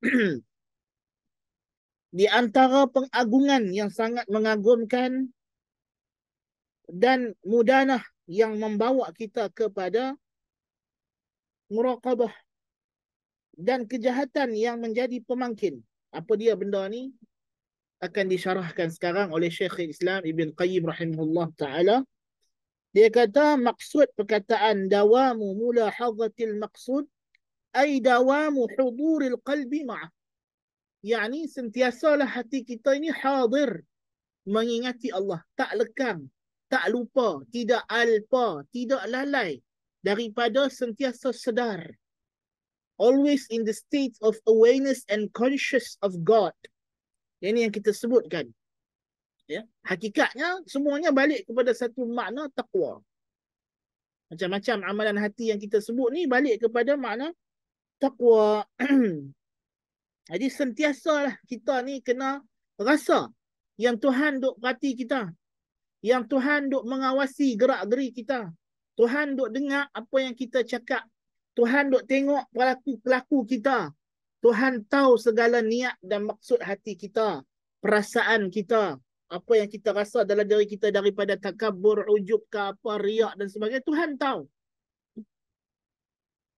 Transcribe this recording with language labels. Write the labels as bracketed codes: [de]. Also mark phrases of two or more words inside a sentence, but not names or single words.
[ms] Di antara pengagungan yang sangat mengagumkan dan mudanah yang membawa kita kepada muraqabah dan kejahatan yang menjadi pemangkin. Apa dia benda ni? Akan disyarahkan sekarang oleh Syekh Islam Ibn Qayyim [ar] رحمه الله تعالى. [ms] Dia kata maksud perkataan [ar] دوام ملاحظة المقصود أي دوام حضور القلب معه. [ms] Yani sentiasalah hati kita ini hadir, mengingati Allah, tak lekang, tak lupa, tidak alpa, tidak lalai daripada sentiasa sedar. [en] Always in the state of awareness and conscious of God. [ms] Ini yang kita sebutkan. Ya, hakikatnya semuanya balik kepada satu makna taqwa. Macam-macam amalan hati yang kita sebut ni balik kepada makna taqwa. Jadi sentiasalah kita ni kena rasa yang Tuhan duk perhati kita, yang Tuhan duk mengawasi gerak-geri kita, Tuhan duk dengar apa yang kita cakap, Tuhan duk tengok pelaku kita, Tuhan tahu segala niat dan maksud hati kita, perasaan kita, apa yang kita rasa dalam diri kita daripada takabur, ujub ke apa, riak dan sebagainya, Tuhan tahu.